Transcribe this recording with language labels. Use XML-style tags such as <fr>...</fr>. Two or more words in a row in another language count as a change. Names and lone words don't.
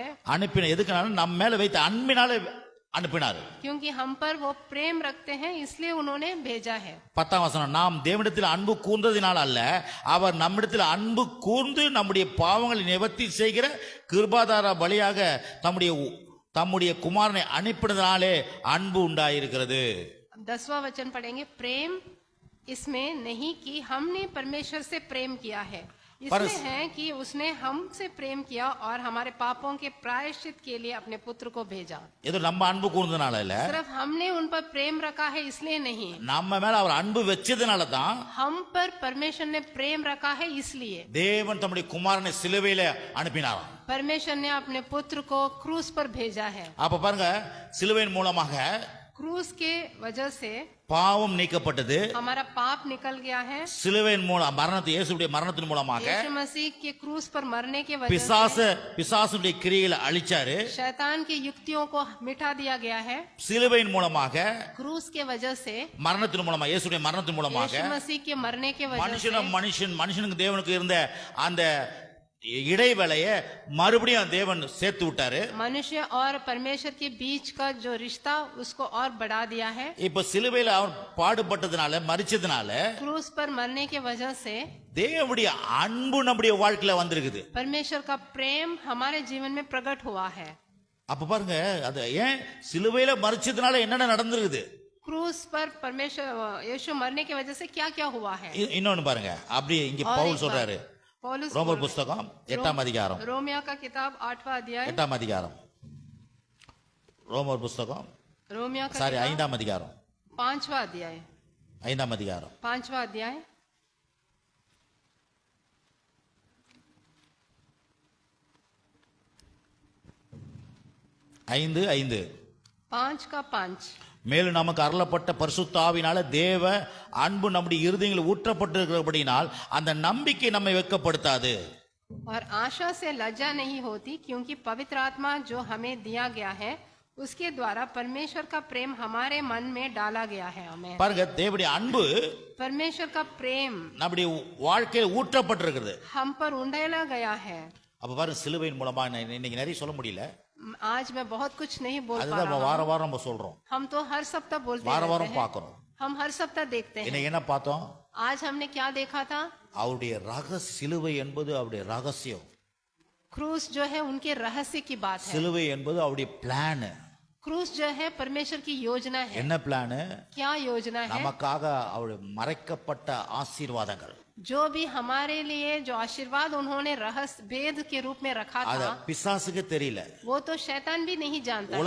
<ta>அனுப்பின எதுக்குனால நம்ம மேல வைத்த அன்பினால அனுப்பினார்.</ta> <hi>क्योंकि हम पर वो प्रेम रखते हैं इसलिए उन्होंने भेजा है।</hi> <ta>10 வசனம், நாம் தேவனிடத்தில் அன்பு கூர்ந்ததினால் அல்ல, அவர் நம்மிடத்தில் அன்பு கூர்ந்து நம்முடைய பாவங்களை நிவர்த்தி செய்கிற கிருபாதார பலியாக தம்முடைய குமாரனை அனுப்பினதினாலே அன்பு உண்டாயிருக்கிறது.</ta> <hi>10वां वचन पढ़ेंगे। प्रेम इसमें नहीं कि हमने परमेश्वर से प्रेम किया है, इसमें है कि उसने हमसे प्रेम किया और हमारे पापों के प्रायश्चित के लिए अपने पुत्र को भेजा।</hi> <ta>இது நம்ம அன்பு கூர்ந்தனால இல்ல,</ta> <hi>सिर्फ हमने उन पर प्रेम रखा है इसलिए नहीं,</hi> <ta>நம்ம மேல அவர் அன்பு வச்சதுனால தான்</ta> <hi>हम पर परमेश्वर ने प्रेम रखा है इसलिए</hi> <ta>தேவன் தம்முடைய குமாரனை சிலுவையில அனுப்பினாராம்.</ta> <hi>परमेश्वर ने अपने पुत्र को क्रूस पर भेजा है।</hi> <ta>அப்ப பாருங்க, சிலுவையின் மூலமாக</ta> <hi>क्रूस के वजह से</hi> <ta>பாவம் நீக்கப்பட்டது.</ta> <hi>हमारा पाप निकल गया है।</hi> <ta>சிலுவையின் மூலம் இயேசுவுடைய மரணத்தின் மூலமாக</ta> <hi>यीशु मसीह के क्रूस पर मरने के वजह से</hi> <ta>பிசாசுடைய கிரியைகளை அழிச்சாரு.</ta> <hi>शैतान की युक्तियों को मिटा दिया गया है।</hi> <ta>சிலுவையின் மூலமாக,</ta> <hi>क्रूस के वजह से,</hi> <ta>மரணத்தின் மூலமாக, இயேசுடைய மரணத்தின் மூலமாக</ta> <hi>यीशु मसीह के मरने के वजह से</hi> <ta>மனுஷனுக்கு தேவனுக்கு இருந்த அந்த இடைவேளையை மறுபடியும் தேவன் சேர்த்து விட்டாரு.</ta> <hi>मनुष्य और परमेश्वर के बीच का जो रिश्ता उसको और बढ़ा दिया है।</hi> <ta>இப்ப சிலுவையில அவர் பாடுபட்டதுனால, மரிச்சதுனால,</ta> <hi>क्रूस पर मरने के वजह से</hi> <ta>தேவனுடைய அன்பு நம்முடைய வாழ்க்கையில வந்திருக்குது.</ta> <hi>परमेश्वर का प्रेम हमारे जीवन में प्रकट हुआ है।</hi> <ta>அப்ப பாருங்க, அது ஏன் சிலுவையில மரிச்சதுனால என்னென்ன நடந்திருக்குது.</ta> <hi>क्रूस पर परमेश्वर यीशु मरने की वजह से क्या क्या हुआ है।</hi> <ta>இன்னொன்னு பாருங்க, அப்படியே இங்க பவுல் சொல்றாரு. ரோமர் புத்தகம் 8 அதிகாரம்,</ta> <hi>रोमिया का किताब 8वां अध्याय</hi> <ta>8 அதிகாரம், ரோமர் புத்தகம்</ta> <hi>रोमिया का</hi> <ta>5 அதிகாரம்</ta> <hi>5वां अध्याय</hi> <ta>5 அதிகாரம்</ta> <hi>5वां अध्याय 5 का 5</hi> <ta>மேலும் நமக்கு அருளப்பட்ட பரிசுத்த ஆவியினால தேவ அன்பு நம்முடைய இருதயங்களில் ஊற்றப்பட்டிருக்கிறபடியினால் அந்த நம்பிக்கை நம்மை வெட்கப்படுத்தாது.</ta> <hi>और आशा से लज्जा नहीं होती क्योंकि पवित्र आत्मा जो हमें दिया गया है उसके द्वारा परमेश्वर का प्रेम हमारे मन में डाला गया है। हमें</hi> <ta>பாருங்க, தேவனுடைய அன்பு</ta> <hi>परमेश्वर का प्रेम</hi> <ta>நம்முடைய வாழ்க்கையில் ஊற்றப்பட்டிருக்கிறது.</ta> <hi>हम पर उंडेला गया है।</hi> <ta>அப்ப பாருங்க, சிலுவையின் மூலமா இன்னைக்கு நிறைய சொல்ல முடியல.</ta> <hi>आज मैं बहुत कुछ नहीं बोल पा</hi> <ta>அதுதான்</ta> <hi>रहा हूँ।</hi> <ta>வார வாரம் நம்ம சொல்றோம்,</ta> <hi>हम तो हर सप्ताह बोलते</hi> <ta>வார</ta> <hi>रहते</hi> <ta>வாரம்</ta> <hi>हैं।</hi> <ta>பார்க்கிறோம்.</ta> <hi>हम हर सप्ताह देखते हैं।</hi> <ta>இன்னைக்கு என்ன பார்த்தோம்?</ta> <hi>आज हमने क्या देखा था?</hi> <ta>அவருடைய சிலுவை என்பது அவருடைய ரகசியம்.</ta> <hi>क्रूस जो है उनके रहस्य की बात है।</hi> <ta>சிலுவை என்பது அவருடைய பிளான்.</ta> <hi>क्रूस जो है परमेश्वर की योजना है।</hi> <ta>என்ன பிளான்?</ta> <hi>क्या योजना है?</hi> <ta>நமக்காக அவருடைய மறைக்கப்பட்ட ஆசீர்வாதங்கள்.</ta> <hi>जो भी हमारे लिए जो आशीर्वाद उन्होंने रहस्य भेद के रूप में रखा</hi> <ta>அத</ta> <hi>था,</hi> <ta>பிசாசுக்கு தெரியல,</ta> <hi>वो तो शैतान भी नहीं जानता है,</hi>